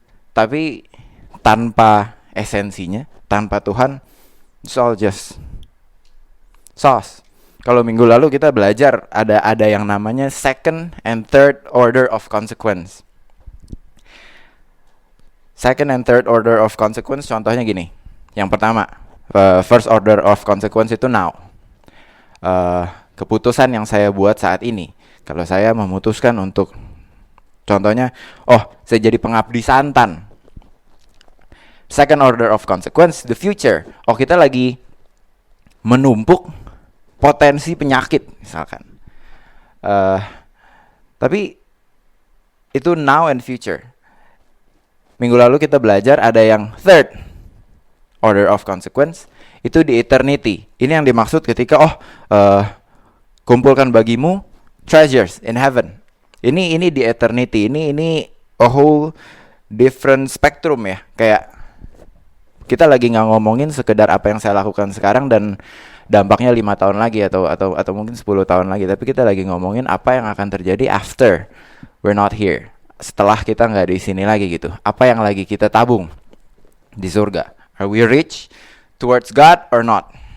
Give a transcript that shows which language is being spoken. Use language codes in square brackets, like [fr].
[id] Tapi tanpa esensinya, tanpa Tuhan, it's all just sauce. Kalau minggu lalu kita belajar ada yang namanya second and third order of consequence. [en] Second and third order of consequence, contohnya gini. Yang pertama, first order of consequence itu now. [id] Keputusan yang saya buat saat ini. Kalau saya memutuskan untuk, contohnya, saya jadi pengabdi santan. [en] Second order of consequence, the future. [id] Kita lagi menumpuk potensi penyakit misalkan. Tapi itu now and future. Minggu lalu kita belajar ada yang third order of consequence, itu di eternity. Ini yang dimaksud ketika kumpulkan bagimu treasures in heaven. [en] Ini di eternity. Ini a whole different spectrum ya. [id] Kayak kita lagi nggak ngomongin sekedar apa yang saya lakukan sekarang dan dampaknya 5 tahun lagi atau mungkin 10 tahun lagi, tapi kita lagi ngomongin apa yang akan terjadi after we're not here. Setelah kita nggak di sini lagi gitu. Apa yang lagi kita tabung di surga? [en] Are we rich towards God or not?